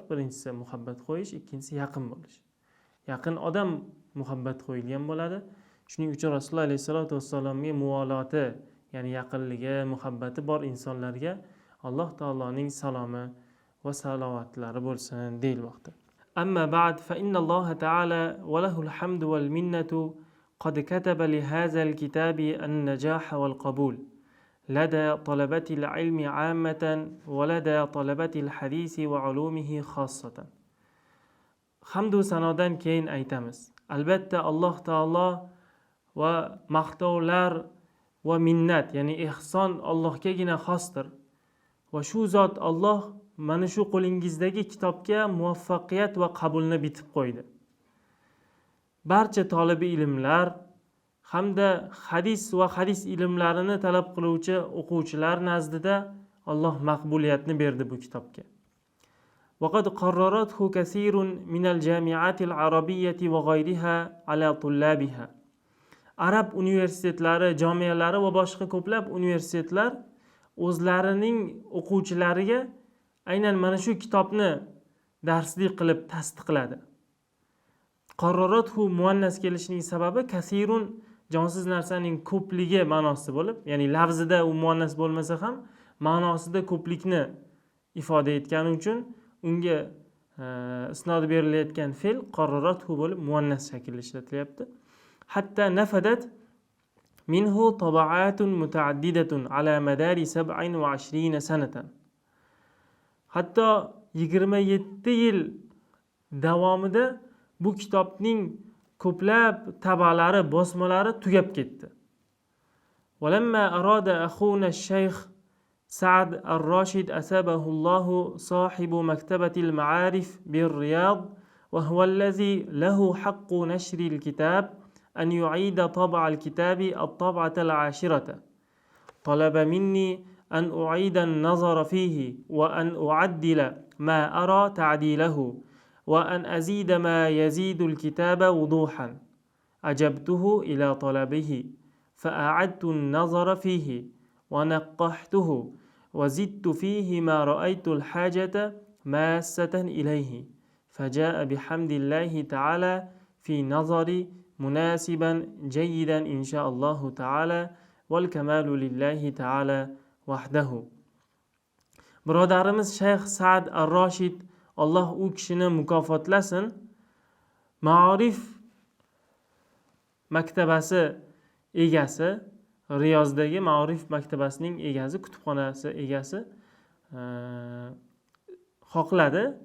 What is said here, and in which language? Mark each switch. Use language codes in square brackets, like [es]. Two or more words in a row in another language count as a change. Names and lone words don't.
[uz] Birinchisi muhabbat qo'yish, ikkinchisi yaqin bo'lish. Yaqin odam muhabbat qo'yilgan bo'ladi. Shuning uchun Rasululloh alayhisolatu vassalomga muvolati, ya'ni yaqinligi, muhabbati bor insonlarga Alloh taoloning salomi va salovatlari bo'lsin deyilmoqda. [ar] أما بعد فإن الله تعالى وله الحمد والمنة قد كتب لهذا الكتاب النجاح والقبول لدى طلبة العلم عامة ولدى طلبة الحديث وعلومه خاصة. [uz] Hamdu sanodan keyin aytamiz. Albatta Alloh taolo va maqtovlar va minnat, ya'ni ihson Allohgagina xosdir. Va shu zot Alloh mana shu qo'lingizdagi kitobga muvaffaqiyat va qabulni bitib qo'ydi. Barcha tolibi ilmlar hamda hadis va hadis ilmlarini talab qiluvchi o'quvchilar nazdida Alloh maqbuliyatni berdi bu kitobga. [ar] وقد قررته كثير من الجامعات العربية وغيرها على طلابها. [uz] Arab universitetlari, jamialari va boshqa ko'plab universitetlar o'zlarining o'quvchilariga aynan mana shu kitobni darslik qilib tasdiqladi. Qarorothu muannas kelishining sababi kasirun jonsiz narsaning ko'pligi ma'nosida bo'lib, ya'ni lafzida u muannas bo'lmasa ham ma'nosida ko'plikni ifoda etgani uchun unga isnod berilayotgan fe'l qarorothu bo'lib muannas shaklda ishlatilyapti. [ar] حتى نفدت منه طبعات متعددة على مدار 27 سنة. [uz] Hatto 27 yil davomida bu kitobning ko'plab tabalari, bosmalari tugab ketdi. [ar] ولما أراد أخونا الشيخ سعد الراشد أثابه الله صاحب مكتبة المعارف بالرياض وهو الذي له حق نشر الكتاب أن يعيد طبع الكتاب الطبعة العاشرة. طلب مني أن أعيد النظر فيه وأن أعدل ما أرى تعديله وأن أزيد ما يزيد الكتاب وضوحا. أجبته إلى طلبه فأعدت النظر فيه ونقحته وزدت فيه ما رأيت الحاجة ماسة إليه فجاء بحمد الله تعالى في نظري مناسبا جيدا إن شاء الله تعالى والكمال لله تعالى وحده. [uz] Birodarimiz Shayx Sa'd ar-Rashid, Alloh u kishini mukofotlasin, Ma'arif maktabasi egasi, Riyozdagi Ma'arif maktabasining egasi, kutubxonasi egasi xohladi.